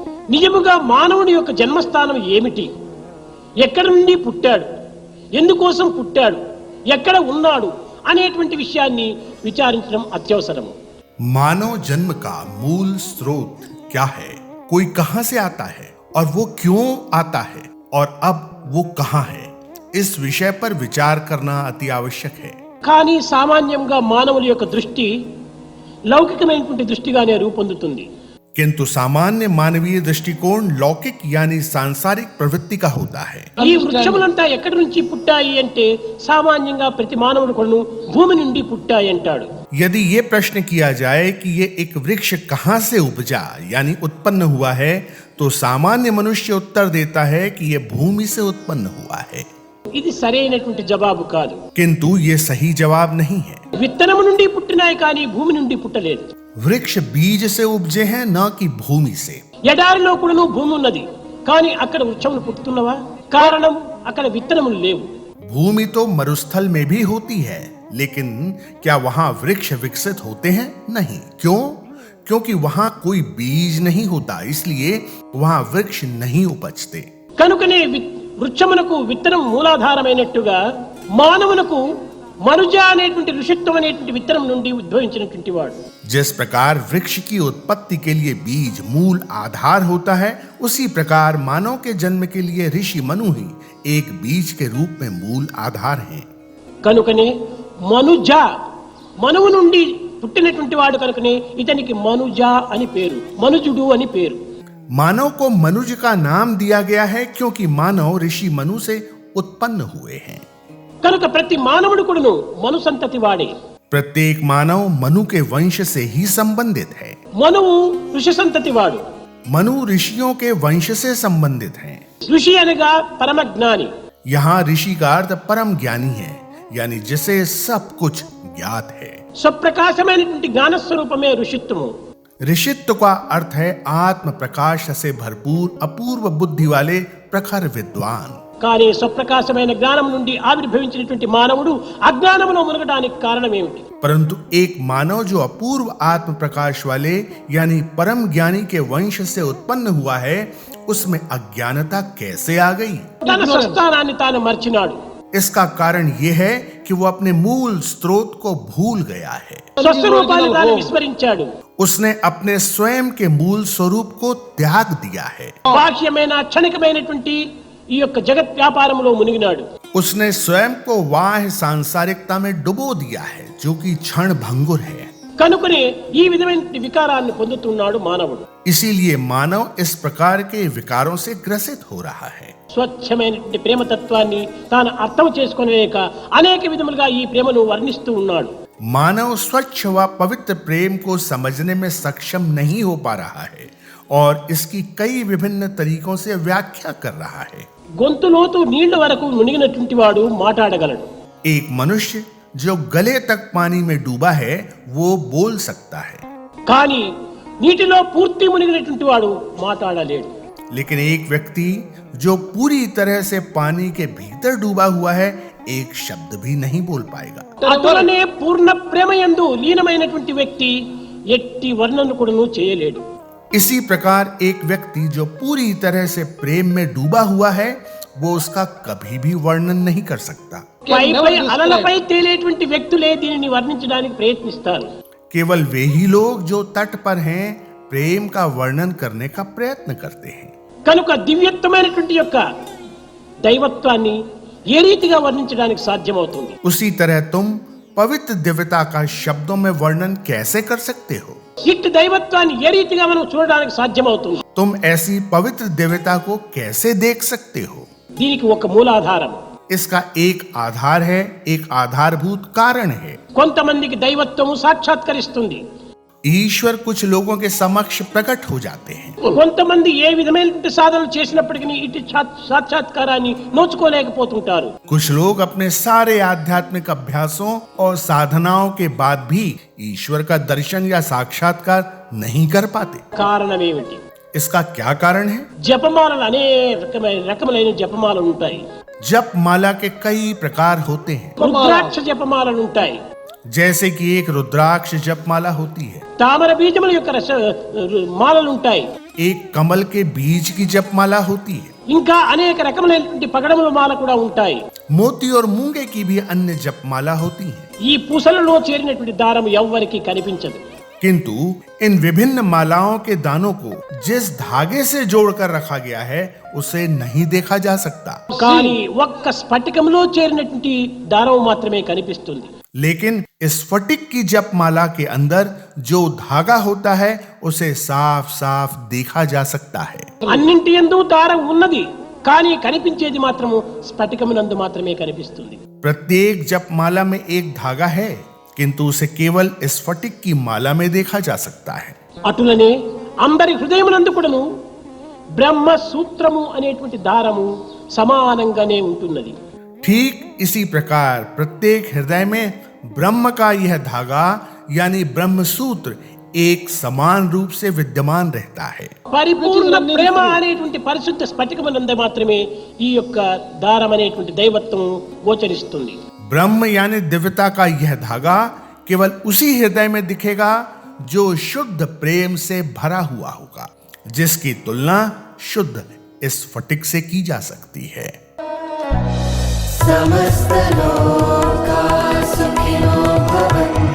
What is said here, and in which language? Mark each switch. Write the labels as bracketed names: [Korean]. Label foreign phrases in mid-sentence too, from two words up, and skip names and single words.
[Telugu] నిజముగా మానవుని యొక్క జన్మస్థానం ఏమిటి, ఎక్కడి నుండి పుట్టాడు, ఎందుకోసం పుట్టాడు, ఎక్కడ ఉన్నాడు అనేటువంటి విషయాన్ని విచారించడం అత్యవసరము. [Hindi] मानव जन्म का मूल स्रोत क्या है, कोई कहां से आता है और वो क्यों आता है और अब वो कहां है, इस विषय पर विचार करना अति आवश्यक है. [Telugu] కానీ సామాన్యంగా మానవుల యొక్క దృష్టి లౌకికమైనటువంటి దృష్టిగానే రూపొందుతుంది. [Hindi] किंतु सामान्य मानवीय दृष्टिकोण लौकिक यानी सांसारिक प्रवृत्ति का होता है. [Telugu] ఈ వృక్షములంతా ఎక్కడి నుంచి పుట్టాయి అంటే సామాన్యంగా ప్రతి మానవుడు కూడా భూమి నుండి పుట్టాయి అంటాడు. [Hindi] यदि ये प्रश्न किया जाए कि ये एक वृक्ष कहां से उपजा यानी उत्पन्न हुआ है, तो सामान्य मनुष्य उत्तर देता है कि ये भूमि से उत्पन्न हुआ है. [Telugu] ఇది సరైనటువంటి జవాబు కాదు. [Hindi] किंतु ये सही जवाब नहीं है. [Telugu] విత్తనము నుండి పుట్టినాయి కానీ భూమి నుండి పుట్టలేదు. [Hindi] वृक्ष बीज से उपजे हैं, न कि भूमि से. [Telugu] ఎడారిలో కూడా భూమి ఉన్నది కానీ అక్కడ వృక్షములు పుట్టుతున్నవా? కారణం అక్కడ విత్తనములు లేవు. [Hindi] भूमि तो मरुस्थल में भी होती है, लेकिन क्या वहां वृक्ष विकसित होते हैं? नहीं. क्यों? क्योंकि वहां कोई बीज नहीं होता, इसलिए वहां वृक्ष नहीं उपजते. [Telugu] కనుకనే వృక్షమునకు విత్తనం మూలాధారమైనట్టుగా మానవునకు మనుజ అనేటువంటి ఋషిత్వం అనేటువంటి విత్తనం నుండి ఉద్భవించినటువంటి వాడు. [Hindi] जिस प्रकार वृक्ष की उत्पत्ति के लिए बीज मूल आधार होता है, उसी प्रकार मानव के जन्म के लिए ऋषि मनु ही एक बीज के रूप में मूल आधार हैं. [Telugu] కనుకనే మనుజ, మనువు నుండి పుట్టినటువంటి వాడు కనుకనే ఇతనికి మనుజ అని పేరు, మనుజుడు అని పేరు. [Hindi] मानव को मनुज का नाम दिया गया है क्योंकि मानव ऋषि मनु से उत्पन्न हुए हैं. [Telugu] కనుక ప్రతి మానవుడు కూడాను మను సంతతి వాడే. [Hindi] प्रत्येक मानव मनु के वंश से ही संबंधित है. [Telugu] మనువు ఋషి సంతతి వాడు. [Hindi] मनु ऋषियों के वंश से संबंधित हैं. [Telugu] ఋషి అనగా పరమ జ్ఞాని. [Hindi] यहाँ ऋषि का अर्थ परम ज्ञानी है, यानी जिसे सब कुछ ज्ञात है. [Telugu] స్వప్రకాశమైనటువంటి జ్ఞాన స్వరూపమే ఋషిత్వము. [Hindi] ऋषित्व का अर्थ है आत्म प्रकाश से भरपूर अपूर्व बुद्धि वाले प्रखर विद्वान. [Telugu] కానీ స్వప్రకాశమైన జ్ఞానం నుండి ఆవిర్భవించినటువంటి మానవుడు అజ్ఞానములో మునగడానికి కారణం ఏమిటి? [Hindi] परंतु एक मानव जो अपूर्व आत्म प्रकाश वाले यानी परम ज्ञानी के वंश से उत्पन्न हुआ है, उसमें अज्ञानता कैसे आ गई? [Telugu] తన స్వస్థానాన్ని తాను మర్చినాడు. [Hindi] इसका कारण यह है कि वो अपने मूल स्रोत को भूल गया है. [Telugu] స్వస్వరూపాన్ని తాను విస్మరించాడు. [Hindi] उसने अपने स्वयं के मूल स्वरूप को त्याग दिया है. [Telugu] బాహ్యమైన క్షణికమైనటువంటి ఈ యొక్క జగత్ వ్యాపారంలో మునిగినాడు. [Hindi] उसने स्वयं को बाह्य सांसारिकता में डुबो दिया है, जो कि क्षण भंगुर है. [Telugu] కనుకనే ఈ విధమైన వికారాన్ని పొందుతున్నాడు మానవుడు. [Hindi] इसीलिए मानव इस प्रकार के विकारों से ग्रसित हो रहा है. [Telugu] స్వచ్ఛమైనటువంటి ప్రేమతత్వాన్ని తాను అర్థం చేసుకోలేక అనేక విధములుగా ఈ ప్రేమను వర్ణిస్తూ ఉన్నాడు. [Hindi] मानव स्वच्छ व पवित्र प्रेम को समझने में सक्षम नहीं हो पा रहा है और इसकी कई विभिन्न तरीकों से व्याख्या कर रहा है. [Telugu] గొంతులోతు నీళ్ల వరకు మునిగినటువంటి వాడు మాట్లాడగలడు. [Hindi] एक मनुष्य जो गले तक पानी में डूबा है, वो बोल सकता है. [Telugu] కానీ నీటిలో పూర్తి మునిగినటువంటి వాడు మాట్లాడలేడు. [Hindi] लेकिन एक व्यक्ति जो पूरी तरह से पानी के भीतर डूबा हुआ है, एक शब्द भी नहीं बोल पाएगा. [Telugu] అటులనే పూర్ణ ప్రేమయందు లీనమైనటువంటి వ్యక్తి ఎట్టి వర్ణన కూడాను చేయలేడు. [Hindi] इसी प्रकार एक व्यक्ति जो पूरी तरह से प्रेम में डूबा हुआ है, वो उसका कभी भी वर्णन नहीं कर सकता. [Telugu] పై పై అలలపై తేలేటువంటి వ్యక్తులే దీనిని వర్ణించడానికి ప్రయత్నిస్తారు. [Hindi] केवल वे ही लोग जो तट पर हैं, प्रेम का वर्णन करने का प्रयत्न करते हैं. [Telugu] కనుక దివ్యత్వమైనటువంటి యొక్క దైవత్వాన్ని ఏ రీతిగా వర్ణించడానికి సాధ్యమవుతుంది? [Hindi] उसी तरह तुम पवित्र दिव्यता का शब्दों में वर्णन कैसे कर सकते हो? [Telugu] ఇట్టి దైవత్వాన్ని ఏ రీతిగా మనం చూడడానికి సాధ్యమవుతుంది? [Hindi] तुम ऐसी पवित्र दिव्यता को कैसे देख सकते हो? [Telugu] దీనికి ఒక మూలాధారం. [Hindi] इसका एक आधार है, एक आधारभूत कारण है. [Telugu] కొంతమందికి దైవత్వము సాక్షాత్కరిస్తుంది. [Hindi] ईश्वर कुछ लोगों के समक्ष प्रकट हो जाते हैं. [Telugu] కొంతమంది ఏ విధమైనటువంటి సాధనలు చేసినప్పటికీ ఇటు సాక్షాత్కారాన్ని నోచుకోలేకపోతుంటారు. [Hindi] कुछ लोग अपने सारे आध्यात्मिक अभ्यासों और साधनाओं के बाद भी ईश्वर का दर्शन या साक्षात्कार नहीं कर पाते. [Telugu] కారణం ఏమిటి? [Hindi] इसका क्या कारण है? [Telugu] జపమాలలు అనేక రకములైన జపమాలలు ఉంటాయి. [Hindi] जप माला के कई प्रकार होते हैं. [Telugu] రుద్రాక్ష జపమాలలు ఉంటాయి. [Hindi] जैसे कि एक रुद्राक्ष जप माला होती है. [Telugu] తామర బీజముల యొక్క మాలలు ఉంటాయి. [Hindi] एक कमल के बीज की जपमाला होती है। [Telugu] ఇంకా అనేక రకములైనటువంటి పగడముల మాల కూడా ఉంటాయి. [Hindi] मोती और मूंगे की भी अन्य जपमाला होती है, [Telugu] ఈ పూసలలో చేరినటువంటి దారం ఎవ్వరికి కనిపించదు. [Hindi] किंतु इन विभिन्न मालाओं के दानों को जिस धागे से जोड़कर रखा गया है उसे नहीं देखा जा सकता, [Telugu] కానీ ఒక్క స్ఫటికంలో చేరినటువంటి దారం మాత్రమే కనిపిస్తుంది. [Hindi] लेकिन स्फटिक की जपमाला के अंदर जो धागा होता है उसे साफ साफ देखा जा सकता है। [Telugu] అన్నింటి యందు దారం ఉన్నది, కానీ కనిపించేది మాత్రము స్ఫటికమునందు మాత్రమే కనిపిస్తుంది. [Hindi] प्रत्येक जपमाला में एक धागा है, किंतु उसे केवल स्फटिक की माला में देखा जा सकता है। [Telugu] అటులనే అందరి హృదయమునందు కూడాను బ్రహ్మ సూత్రము అనేటువంటి దారము సమానంగానే ఉంటున్నది. [Hindi] ठीक इसी प्रकार प्रत्येक हृदय में ब्रह्म का यह धागा यानी ब्रह्म सूत्र एक समान रूप से विद्यमान रहता है। [Telugu] పరిపూర్ణ ప్రేమ అనేటువంటి పరిశుద్ధ స్ఫటికమునందు మాత్రమే ఈ యొక్క దారం అనేటువంటి దైవత్వం గోచరిస్తుంది. [Hindi] ब्रह्म यानी दिव्यता का यह धागा केवल उसी हृदय में दिखेगा जो शुद्ध प्रेम से भरा हुआ होगा, जिसकी तुलना शुद्ध स्फटिक से की जा सकती है। [Sanskrit] समस्त लोका सुखिनो भवन्तु।